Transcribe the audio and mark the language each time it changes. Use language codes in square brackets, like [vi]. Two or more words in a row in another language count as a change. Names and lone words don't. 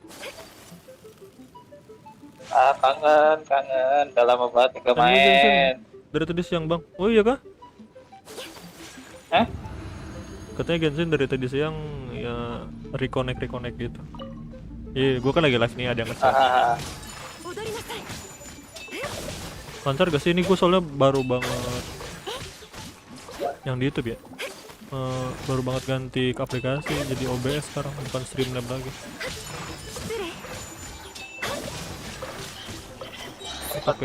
[id] Kangen. Udah lama banget nggak Kan lu Genshin main. dari tadi siang bang. Oh iya kah? Hah? Katanya Genshin dari tadi siang ya reconnect gitu. Iya, gua kan lagi live nih, ada yang ngechat. [ja] 踊りなさい。 [id] Lancar gak sih ini, gua soalnya baru banget yang di YouTube ya. Baru banget ganti ke aplikasi jadi OBS sekarang, bukan Streamlab lagi. [ja] 失礼。 [id] Seperti